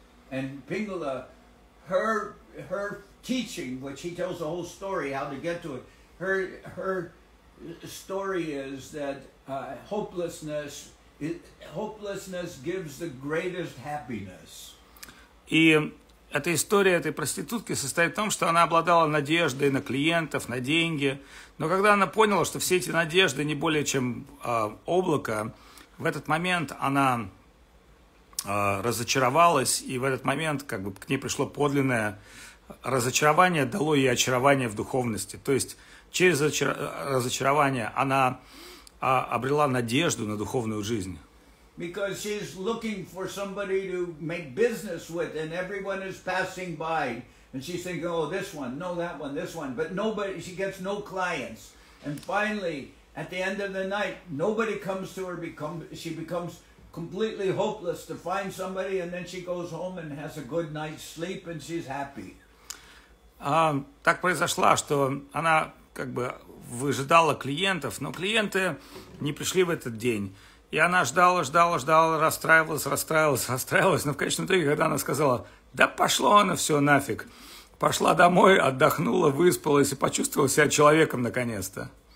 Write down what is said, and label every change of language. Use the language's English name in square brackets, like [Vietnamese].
[English] And Pingala, her teaching, which he tells the whole story, how to get to it, her story is that hopelessness gives the greatest happiness. [Russian] И эта история этой проститутки состоит в том, что она обладала надеждой на клиентов, на деньги. Но когда она поняла, что все эти надежды не более чем облако, в этот момент она разочаровалась, и в этот момент как бы к ней пришло подлинное разочарование, дало ей очарование в духовности. То есть через разочарование она обрела надежду на духовную жизнь. [English] Because she's looking for somebody to make business with, and everyone is passing by, and she's thinking, oh, this one, no, that one, this one, but nobody, she gets no clients. And finally, at the end of the night, nobody comes to her, she becomes completely hopeless to find somebody, and then she goes home and has a good night's sleep, and she's happy. [Russian] Так произошло, что она как бы выжидала клиентов, но клиенты не пришли в этот день. И она ждала, расстраивалась, но в конечном итоге, когда она сказала, да пошло оно все нафиг, пошла домой, отдохнула, выспалась и почувствовала себя человеком наконец-то.